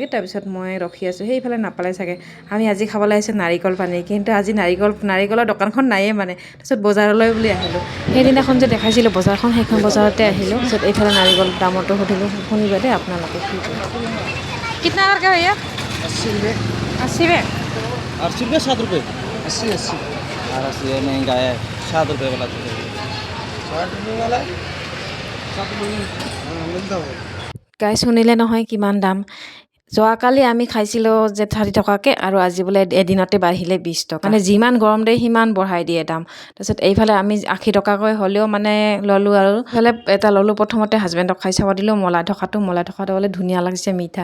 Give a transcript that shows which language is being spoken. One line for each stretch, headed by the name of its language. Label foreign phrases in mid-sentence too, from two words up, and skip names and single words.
Assamese: তাৰপিছত মই ৰখি আছোঁ, সেইফালে নাপালে চাগে। আমি আজি খাবলৈ আহিছোঁ নাৰিকল পানী, কিন্তু আজি নাৰিকলৰ দোকানখন নায়েই মানে। তাৰপিছত বজাৰলৈ বুলি আহিলোঁ। সেইদিনাখন যে দেখাইছিলোঁ বজাৰখন, সেইখন বজাৰতে আহিলোঁ। তাৰপিছত এইফালে নাৰিকল দামতো সুধিলোঁ, শুনিবা দেই আপোনালোকে কি কয়।
Hindi: কিतना करके भैया? 80 रुपये। 80 में 80 रुपये 7 रुपये 80 और 80 ये महंगा है 7 रुपये वाला तो 60 रुपये वाला 7 रुपये हाँ मिलता है।
Assamese: গাইজ শুনিলে নহয় কিমান দাম। যোৱাকালি আমি খাইছিলোঁ যে 60 টকাকৈ, আৰু আজি বোলে এদিনতে বাঢ়িলে 20 টকা। মানে যিমান গৰম দিয়ে সিমান বঢ়াই দিয়ে দাম। তাৰপিছত এইফালে আমি 80 টকাকৈ হ'লেও মানে ল'লোঁ। আৰু এইফালে এটা ল'লোঁ, প্ৰথমতে হাজবেণ্ডক খাই চাব দিলোঁ মলাই থকাটো বোলে ধুনীয়া লাগিছে, মিঠা।